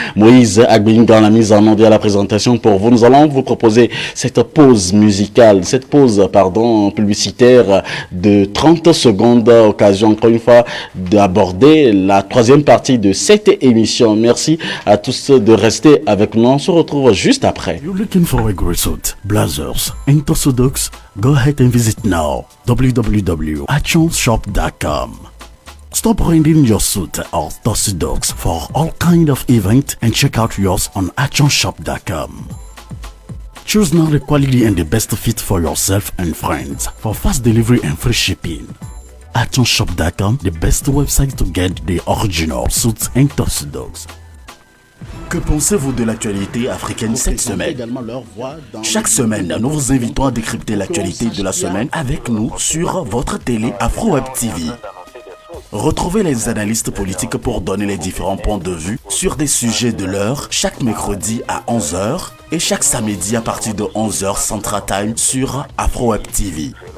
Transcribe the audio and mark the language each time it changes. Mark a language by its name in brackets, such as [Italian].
[French] Moïse Agbin dans la mise en onde et à la présentation pour vous. Nous allons vous proposer cette pause musicale, publicitaire de 30 secondes, occasion encore une fois d'aborder la troisième partie de cette émission. Merci à tous de rester avec nous. On se retrouve juste après. [English] You're looking for a great suit, blazers, and Tossodox? Go ahead and visit now. www.actionshop.com. Stop renting your suit or Tossodox for all kind of events and check out yours on actionshop.com. Choose now the quality and the best fit for yourself and friends for fast delivery and free shipping. actionshop.com, the best website to get the original suits and Tossodox. [French] Que pensez-vous de l'actualité africaine cette semaine? Chaque semaine, nous vous invitons à décrypter l'actualité de la semaine avec nous sur votre télé Afro-Web TV. Retrouvez les analystes politiques pour donner les différents points de vue sur des sujets de l'heure chaque mercredi à 11h et chaque samedi à partir de 11h Central Time sur Afro-Web TV.